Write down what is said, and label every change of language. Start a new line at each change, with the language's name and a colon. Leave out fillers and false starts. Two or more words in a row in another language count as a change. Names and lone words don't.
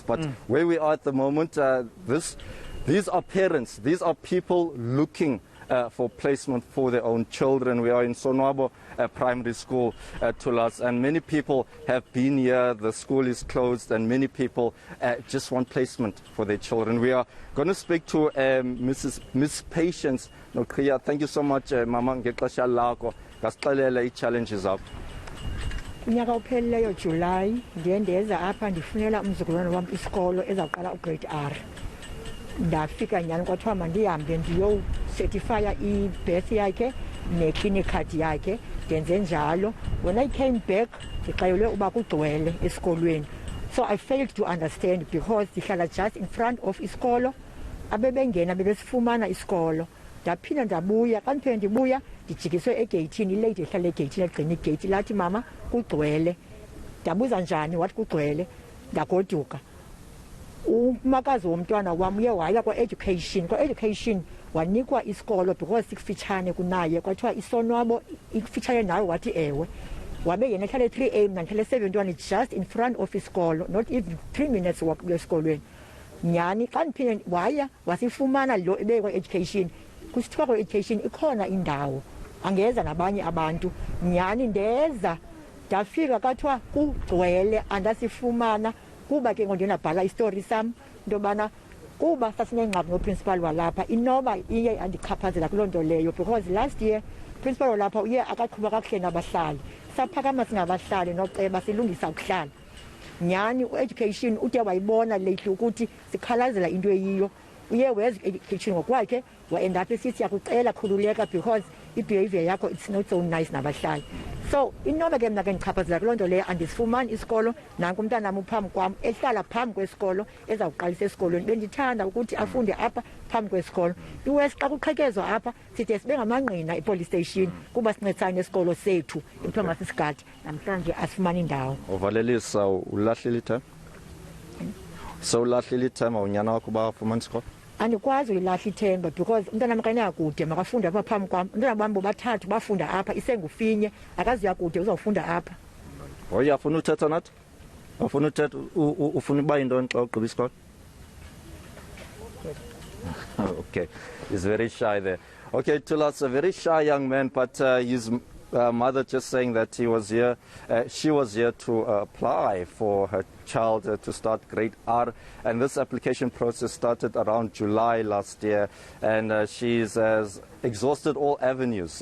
English: But where we are at the moment, these are parents, these are people looking for placement for their own children. We are in Sonwabo Primary School, Tulas, and many people have been here. The school is closed, and many people just want placement for their children. We are going to speak to Miss Patience Nokria. Thank you so much, Mama.
Xhosa: Ngexesha lakho ngasixelela i-challenges up. Unyaka uphelileyo July ndiye ndeza apha ndifunela umzukulwane wam isikolo ezaqala ugrade R. Ndafika nyani kwathiwa mandihambe ndiyocertifya i-birth yakhe ne-clinic card yakhe, ndenze njalo.
English: When I came back
Xhosa: ndixelelwe uba kugcwele esikolweni.
English: So I failed to understand because ndihlala just in front of isikolo,
Xhosa: abebengena bebesifumana isikolo. Ndaphinda ndabuya, xa ndiphinde ndibuya ndijikiswe egeyithini, ilady ehlala egeyithini egcina igeythi lathi mama kugcwele. Ndabuza njani wathi kugcwele, ndagoduka. Umakazi womntwana wam uye waya kwa-education wanikwa isikolo because sikufitshane kunaye, kwathiwa isonwabo ikufitshane nawe, wathi ewe. Wabe yena ehlale 3A mna ndihlale 71
English: just in front of
Xhosa: isikolo,
English: not even 3 minutes walk
Xhosa: esikolweni. Nyani xa ndiphinde waya wasifumana lo ebekwa education. Kusithiwa kwa-education ikhona indawo, angeza nabanye abantu. Nyani ndeza ndafika kwathiwa kugcwele, andasifumana. Kuba ke ngondinabhala istori sam into yobana kuba sasinengxaki noprincipal walapha, inoba iye andichaphazela kuloo nto leyo, because
English: last year
Xhosa: principal walapha uye akaqhuba kakuhle nabahlali. Saphakama singabahlali noceba silungisa ukuhlala. Nyani u-education ude wayibona lately ukuthi sikhalazela into eyiyo. Uye weza education ngokwakhe waenda apha esithi yakucela khululeka because i-behavior yakho
English: it's not so nice
Xhosa: nabahlali. So inoba ke mna ke ndichaphazela kuloo nto leyo, andisifumani isikolo. Nanku umntanam uphambi kwam ehlala phambi kwesikolo ezawuqalisa esikolweni. Bendithanda ukuthi afunde apha phambi kwesikolo. iWest xa kuqhekezwa apha side sibe ngamangqina
English: epolice station
Xhosa: kuba sincedisana nesikolo sethu ekuthiwa masisigade. Namhlanje asifumani indawo. Uvalelisa ulahlile time? So ulahlile time awunyana wakho bafumana isikolo? Andikwazi uyilahla ithemba because umntanam xa enakude makafunde apha phambi kwam. Umntana bam bobathathu bafunda apha, isengufinye akaziya kude uzawufunda apha. Uyafuna uthetha nathi? Ufuna uthetha ufuna uba yintoni xa ugqiba isikolo?
English: Okay, he's very shy there. Okay, Tulas, a very shy young man, but his mother just saying that he was here, she was here to apply for her child to start grade R, and this application process started around July last year, and she's exhausted all avenues.